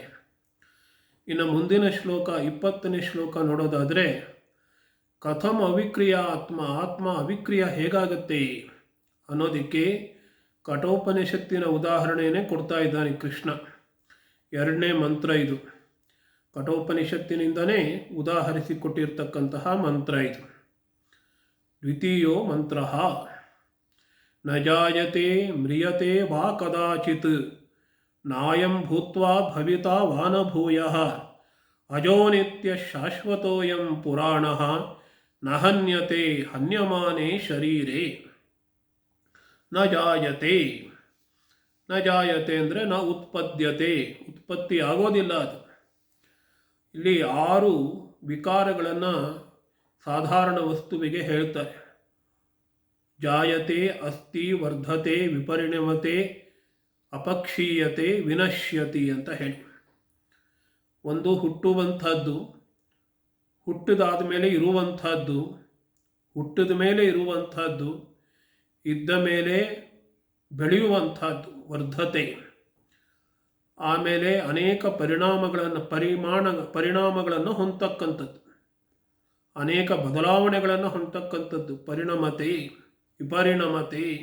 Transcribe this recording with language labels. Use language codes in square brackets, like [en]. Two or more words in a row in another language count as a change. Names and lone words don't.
[kn] ಇನ್ನು ಮುಂದಿನ ಶ್ಲೋಕ 20ನೇ ಶ್ಲೋಕ ನೋಡೋದಾದರೆ, [sa] ಕಥಂ ಅವಿಕ್ರಿಯ ಆತ್ಮ, ಆತ್ಮ ಅವಿಕ್ರಿಯ [kn] ಹೇಗಾಗತ್ತೆ ಅನ್ನೋದಕ್ಕೆ ಕಠೋಪನಿಷತ್ತಿನ ಉದಾಹರಣೆಯೇ ಕೊಡ್ತಾ ಇದ್ದಾನೆ ಕೃಷ್ಣ. 2ನೇ ಮಂತ್ರ ಇದು, ಕಠೋಪನಿಷತ್ತಿನಿಂದನೇ ಉದಾಹರಿಸಿಕೊಟ್ಟಿರ್ತಕ್ಕಂತಹ ಮಂತ್ರ ಇದು. [sa] ದ್ವಿತೀಯೋ ಮಂತ್ರ, ನ ಜಾಯತೆ ಮ್ರಿಯತೆ ವಾ ಕದಾಚಿತ್ ನಾಯಂ ಭೂತ್ವಾ ಭವಿತಾ ವಾನಭೂಯಃ ಅಜೋ ನಿತ್ಯ ಶಾಶ್ವತೋಯಂ ಪುರಾಣಃ ನ ಹನ್ಯತೆ ಹನ್ಯಮಾನೇ ಶರೀರೇ. ನ ಜಾಯತೆ, ನ ಜಾಯತೆ [kn] ಅಂದರೆ [sa] ನ ಉತ್ಪದ್ಯತೆ, [kn] ಉತ್ಪತ್ತಿ ಆಗೋದಿಲ್ಲ ಅದು. ಇಲ್ಲಿ 6 ವಿಕಾರಗಳನ್ನು ಸಾಧಾರಣ ವಸ್ತುವಿಗೆ ಹೇಳ್ತಾರೆ. [sa] ಜಾಯತೆ, ಅಸ್ತಿ, ವರ್ಧತೆ, ವಿಪರಿಣಮತೆ, ಅಪಕ್ಷೀಯತೆ, ವಿನಶ್ಯತಿ ಅಂತ ಹೇಳಿ. [kn] ಒಂದು ಹುಟ್ಟುವಂಥದ್ದು, ಹುಟ್ಟಿದಾದ ಮೇಲೆ ಇರುವಂಥದ್ದು, ಹುಟ್ಟಿದ ಮೇಲೆ ಇರುವಂಥದ್ದು, ಇದ್ದ ಮೇಲೆ ಬೆಳೆಯುವಂಥದ್ದು ವರ್ಧತೆ. ಆಮೇಲೆ ಅನೇಕ ಪರಿಣಾಮಗಳನ್ನು ಹೊಂದತಕ್ಕಂಥದ್ದು, ಅನೇಕ ಬದಲಾವಣೆಗಳನ್ನು ಹೊಂದತಕ್ಕಂಥದ್ದು, [sa] ಪರಿಣಮತೆ, ವಿಪರಿಣಮತೆ.